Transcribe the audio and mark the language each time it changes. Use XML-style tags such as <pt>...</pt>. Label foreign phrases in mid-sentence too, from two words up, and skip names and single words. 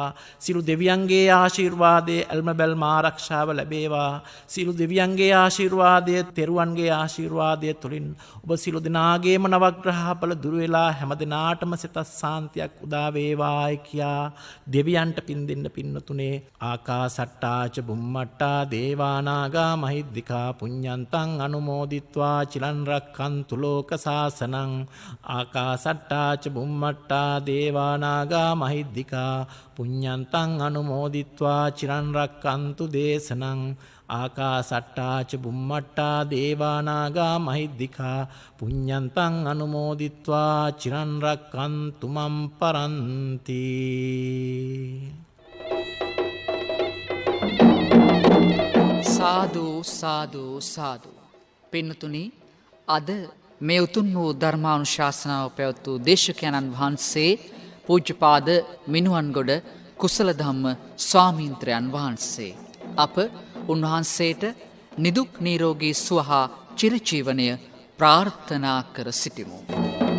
<si>සියලු දෙවියන්ගේ ආශිර්වාදයේ අල්ම බැල්ම ආරක්ෂාව ලැබේවා. සියලු දෙවියන්ගේ ආශිර්වාදයේ තෙරුවන්ගේ ආශිර්වාදයේ තුලින් ඔබ සියලු දෙනාගේම නවග්‍රහඵල දුර වෙලා හැම දිනාටම සිත සාන්තියක් උදා වේවායි කියා දෙවියන්ට පින් දෙන්න පින්නතුනේ</si> <pi>ආකාසට්ටාච බුම්මට්ටා දේවානාගා මහිද්ද දිකා පුඤ්ඤන්තං අනුමෝදිත්වා චිරන් රක්ඛන්තු ලෝක සාසනං ආකාසට්ටා ච බුම්මට්ටා දේවා නාග මහිද්దికා පුඤ්ඤන්තං අනුමෝදිත්වා චිරන් රක්ඛන්තු දේශනං ආකාසට්ටා ච බුම්මට්ටා දේවා නාග මහිද්దికා පුඤ්ඤන්තං අනුමෝදිත්වා චිරන් රක්ඛන්තු මම් පරන්ති. සාදු සාදු සාදු.</pi> <si>පින්නතුනි, අද මේ උතුම් වූ ධර්මානුශාසනාව පැවැත් වූ දේශකයන්න් වහන්සේ පූජ්‍යපාද මිනුවන්ගොඩ කුසල ධම්ම ස්වාමීන්ද්‍රයන් වහන්සේ. අප උන්වහන්සේට නිදුක් නිරෝගී සුව හා චිරජීවනය ප්‍රාර්ථනා කර සිටිමු.</si>